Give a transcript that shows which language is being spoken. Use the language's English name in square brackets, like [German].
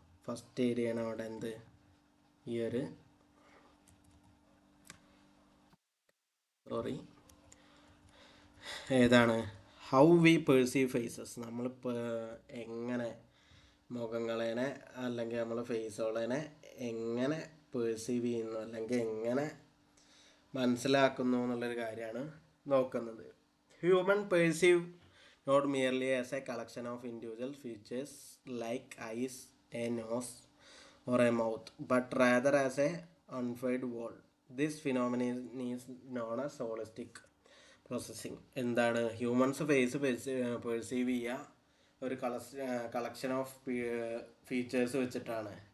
[Malayalam] First ഏരിയയാണ് അവിടെ എന്ത് ഈ ഒരു ഏതാണ് [English] How we perceive faces. [Malayalam] നമ്മളിപ്പോൾ എങ്ങനെ മുഖങ്ങളേനെ അല്ലെങ്കിൽ നമ്മൾ ഫേസുകളേനെ എങ്ങനെ പെർസീവ് ചെയ്യുന്നു അല്ലെങ്കിൽ എങ്ങനെ മനസ്സിലാക്കുന്നു എന്നുള്ളൊരു കാര്യമാണ് നോക്കുന്നത്. [English] Human perceive not merely as a collection of individual features like eyes, a nose or a mouth, but rather as a unified whole. This phenomenon is known as holistic processing. [Malayalam] എന്താണ് humans face perceive ചെയ്യുക ഒരു [English] collection of features [Malayalam] വെച്ചിട്ടാണ്.